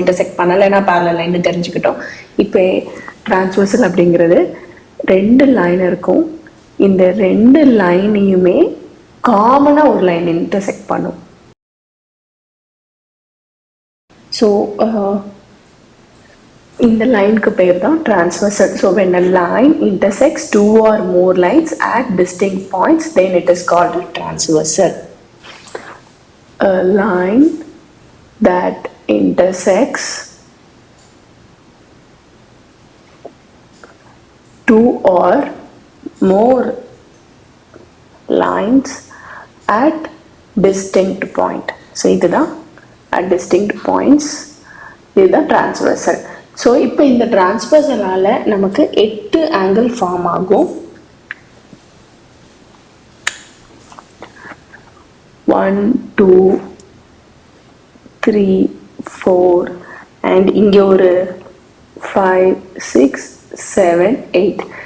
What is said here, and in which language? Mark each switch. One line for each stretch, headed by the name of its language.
Tamil: Intersect பண்ணலைன்னா parallel line தெரிஞ்சுக்கிட்டோம். இப்போ டிரான்ஸ்வர்சல் அப்படிங்கிறது ரெண்டு லைன் இருக்கும். இந்த ரெண்டு லைனையுமே காமனாக ஒரு லைன் இன்டர்செக்ட் பண்ணும். ஸோ இந்த லைனுக்கு பேர் தான் transversal.
English: So when a line intersects two or more lines at distinct points, then it is called a transversal. A line that intersects two or more lines at distinct point. So
Tamil: இதுதான்
English: at distinct points,
Tamil: இதுதான் transversal. So இப்போ இந்த டிரான்ஸ்வர்சலால் நமக்கு 8 angle form ஆகும். 1 2 3 4 and இங்கே ஒரு 5 6 7 8.